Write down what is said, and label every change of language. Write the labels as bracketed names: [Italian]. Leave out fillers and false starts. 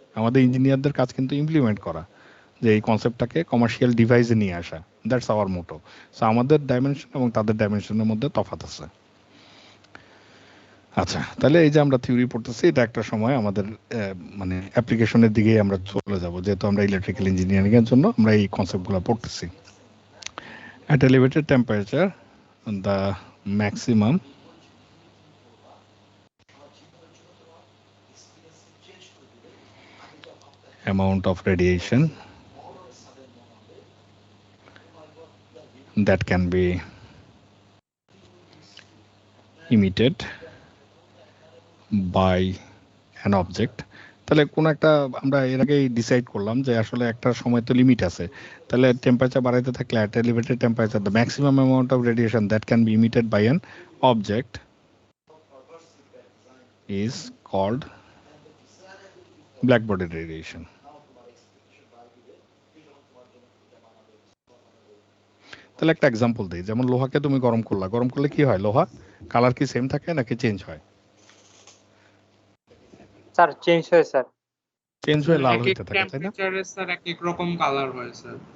[Bangla] আমাদের ইঞ্জিনিয়ারদের কাজ কিন্তু ইমপ্লিমেন্ট করা, যে এই কনসেপ্টটাকে কমার্শিয়াল ডিভাইসে নিয়ে আসা। [English] That's our motto. [Bangla] সো আমাদের ডাইমেনশন এবং তাদের ডাইমেনশনের মধ্যে তফাৎ আছে। আচ্ছা, তাহলে এই যে আমরা থিওরি পড়তেছি, এটা একটা সময় আমাদের মানে অ্যাপ্লিকেশনের দিকে আমরা চলে যাব, যেহেতু আমরা ইলেকট্রিক্যাল ইঞ্জিনিয়ারিং এর জন্য আমরা এই কনসেপ্টগুলো পড়তেছি। [English] At elevated temperature, the maximum amount of radiation that can be emitted by an object. [Bangla] তাহলে কোন একটা আমরা এর আগেই ডিসাইড করলাম যে আসলে একটা সময় তো লিমিট আছে। তাহলে টেম্পারেচার বাড়াইতে থাকলে [English] at elevated temperature the maximum amount of radiation that can be emitted by an object is called black body radiation. [Bangla] তাহলে একটা এক্সাম্পল দিই, যেমন লোহাকে তুমি গরম করলে কি হয়? লোহা কালার কি সেম থাকে নাকি চেঞ্জ হয়? স্যার চেঞ্জ হয় স্যার। চেঞ্জ হয়ে লাল এক এক হইতে থাকে, তাই না? টেম্পারেচারে স্যার এক এক রকম কালার হয় স্যার,